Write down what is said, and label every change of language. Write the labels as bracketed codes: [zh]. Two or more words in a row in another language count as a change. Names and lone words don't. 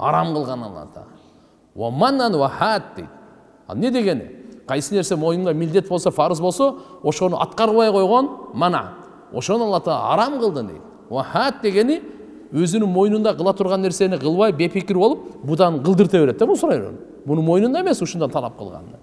[ky] Арам кылган Алла Таала. [ar] ومنعًا وهات [ky] дейт. Ал не дегени? Кайсы нерсе моюнга милдет болсо, фарыз болсо, ошону аткарбай койгон мана. Ошону Алла Таала арам кылды дейт. [ar] وهات [ky] дегени өзүнүн мойнунда кыла турган нерсени кылбай, бепикир болуп, будан кылдырта берет да, бул сурай берет. Мунун мойнунда эмес, ушундан талап кылган.